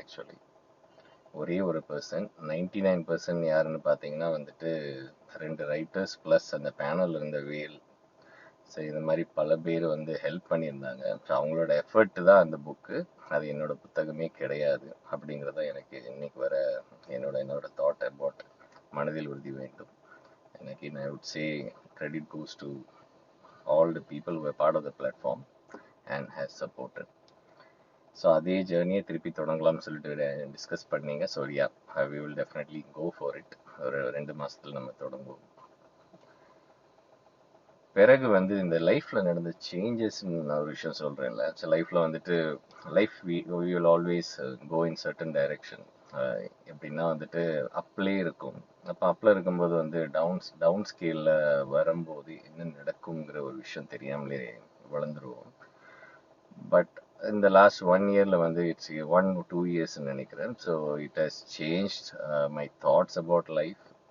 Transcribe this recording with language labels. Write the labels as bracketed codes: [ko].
[ta] Actually ஒரே ஒரு person. 99% யாருன்னு பார்த்தீங்கன்னா வந்துட்டு 2 ரைட்டர்ஸ் ப்ளஸ் அந்த பேனல் இருந்த வேல். ஸோ இந்த மாதிரி பல பேர் வந்து ஹெல்ப் பண்ணியிருந்தாங்க. ஸோ அவங்களோட எஃபர்ட் தான் அந்த புக்கு, அது என்னோட புத்தகமே கிடையாது அப்படிங்கிறத எனக்கு இன்னைக்கு வர என்னோட தாட் அபவுட் மனதில் உறுதி வேண்டும். [en] எனக்கு I would say credit goes to all the people who were part of the platform and has supported. [ta] So அதே ஜேர்னியை திருப்பி தொடங்கலாம்னு சொல்லிட்டு டிஸ்கஸ் பண்ணீங்க. [en] So yeah, we will definitely go for it. [ta] ஒரு 2 மாசத்துல நம்ம தொடங்குவோம். பிறகு வந்து இந்த லைஃப்ல நடந்த சேஞ்சஸ்ன்னு நான் ஒரு விஷயம் சொல்றேன்ல. ஸோ லைஃப்ல வந்துட்டு [en] we will always go in certain direction. [ta] எப்படின்னா வந்துட்டு அப்லே இருக்கும். அப்போ அப்பில் இருக்கும்போது வந்து டவுன் ஸ்கேலில் வரும்போது என்ன நடக்குங்கிற ஒரு விஷயம் தெரியாமலே வளர்ந்துருவோம். பட் இந்த லாஸ்ட் 1 இயரில் வந்து [en] it's 1-2 இயர்ஸ்ன்னு [ta] நினைக்கிறேன். [en] So it has change my thoughts about life.